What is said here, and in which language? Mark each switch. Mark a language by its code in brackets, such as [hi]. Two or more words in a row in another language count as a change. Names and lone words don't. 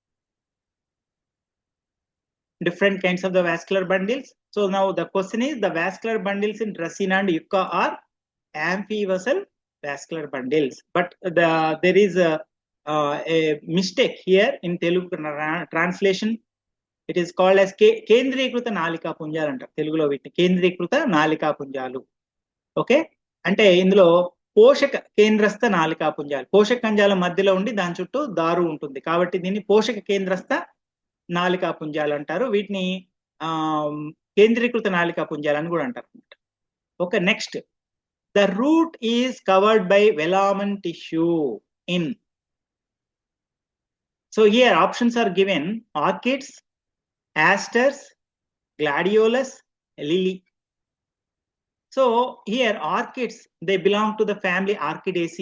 [en] Different kinds of the vascular bundles. So now the question is, the vascular bundles in Dracaena and Yucca are amphivasal vascular bundles, but there is a mistake here in Telugu translation. It is called as [te] కేంద్రీకృత నాళికా పుంజాలు అంట. తెలుగులో వీటిని కేంద్రీకృత నాళికా పుంజాలు. Okay, అంటే ఇందులో పోషక కేంద్రస్థ నాళికా పుంజాలు, పోషక కంజాల మధ్యలో ఉండి దాని చుట్టూ దారు ఉంటుంది, కాబట్టి దీన్ని పోషక కేంద్రస్థ నాళికా పుంజాలు అంటారు. వీటిని కేంద్రీకృత నాళికా పుంజాలు అని కూడా అంటారు. [en] okay, next, the root is covered by velamen tissue in. So here options are given: orchids, asters, gladiolus, lily. So here orchids, they belong to the family Orchidaceae.